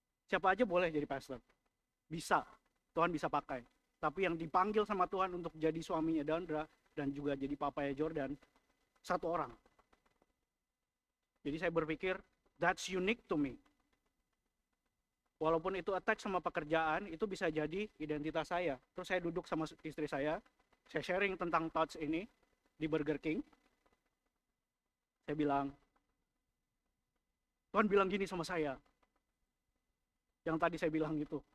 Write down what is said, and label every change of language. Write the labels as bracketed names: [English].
[Indonesian] Siapa aja boleh jadi pastor. Bisa, Tuhan bisa pakai. Tapi yang dipanggil sama Tuhan untuk jadi suaminya Dandra dan juga jadi papanya Jordan, satu orang. Jadi saya berpikir, [English] that's unique to me. [Indonesian] Walaupun itu attach sama pekerjaan, itu bisa jadi identitas saya. Terus saya duduk sama istri saya sharing tentang thoughts ini di Burger King. Saya bilang, Tuhan bilang gini sama saya, Yang tadi saya bilang gitu.